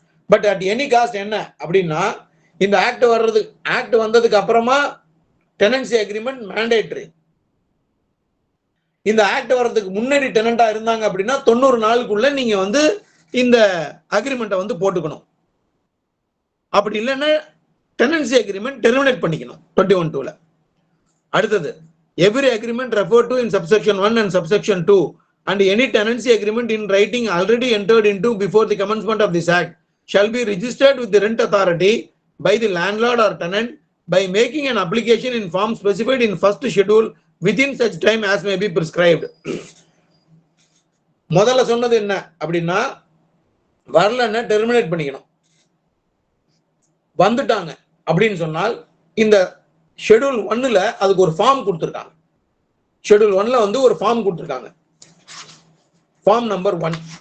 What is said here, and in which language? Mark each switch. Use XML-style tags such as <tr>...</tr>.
<en>but at any cost</en> <ta>என்ன அப்படின்னா, இந்த ஆக்ட் வந்ததுக்கு அப்புறமா டெனன்சி அக்ரிமெண்ட் மேண்டேட்டரி. இந்த ஆக்ட் வர்றதுக்கு முன்னாடி டெனண்டா இருந்தாங்க அப்படின்னா 90 நாளுக்குள்ள நீங்க இந்த அக்ரிமெண்ட்டை போட்டுக்கணும். அப்படி இல்லைன்னா டெனன்சி அக்ரிமெண்ட் டெர்மினேட் பண்ணிக்கணும் 21(2)ல. அடுத்தது,</ta> <en>every agreement referred to in subsection 1 and subsection 2 and any tenancy agreement in writing already entered into before the commencement of this act shall be registered with the rent authority by the landlord or tenant by making an application in form specified in first schedule within such time as may be prescribed.</en> <ta>முதல்ல சொன்னது என்ன அப்படின்னா, வரலன்னா terminate பண்ணிக்கணும். வந்துட்டாங்க அப்படின்னு சொன்னால் இந்த ஷெட்யூல் 1ல அதுக்கு ஒரு ஃபார்ம் கொடுத்துருக்காங்க. ஷெட்யூல் 1ல ஒரு ஃபார்ம் கொடுத்துருக்காங்க, ஃபார்ம் நம்பர் 1.</ta>